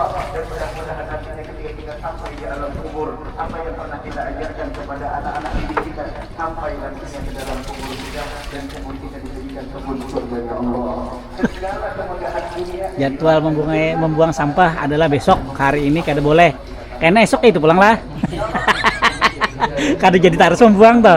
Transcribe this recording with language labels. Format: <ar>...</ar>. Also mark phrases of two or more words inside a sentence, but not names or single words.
<id>Dan mudah-mudahan nantinya ketika kita sampai di alam kubur, apa yang pernah kita ajarkan kepada anak-anak didik kita sampai nantinya ke dalam kubur kita, dan kubur kita dijadikan kebun surga ya Allah. Segala kemudahan dunia. Jadwal membuang sampah adalah besok.</id> <bjn>Hari ini kada boleh. Karena esok itu pulang lah. Kada jadi harus membuang toh.</bjn>